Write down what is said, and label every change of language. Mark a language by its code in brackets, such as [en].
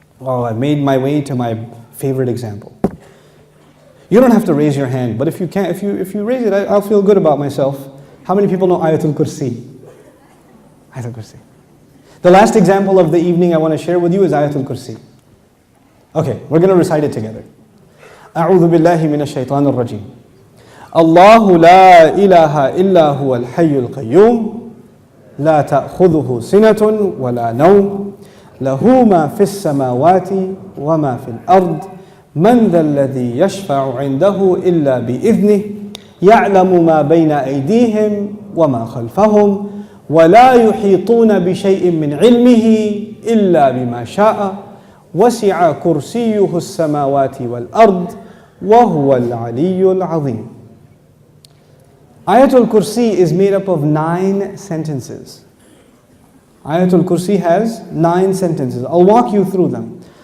[en] Oh, I made my way to my favorite example. You don't have to raise your hand, but if you can, if you raise it, I'll feel good about myself. How many people know āyatulkursi? Āyatulkursi. The last example of the evening I want to share with you is āyatulkursi. Okay, we're going to recite it together. [ar] أعوذ بالله من الشيطان الرجيم. الله لا إله إلا هو الحي القيوم لا تأخذه سنة ولا نوم له ما في السماوات وما في الأرض من ذا الذي يشفع عنده إلا بإذنه يعلم ما بين أيديهم وما خلفهم ولا يحيطون بشيء من علمه إلا بما شاء وسع كرسيه السماوات والأرض وهو العلي العظيم. [en] Ayatul Kursi is made up of 9 sentences. Ayatul Kursi has 9 sentences. I'll walk you through them.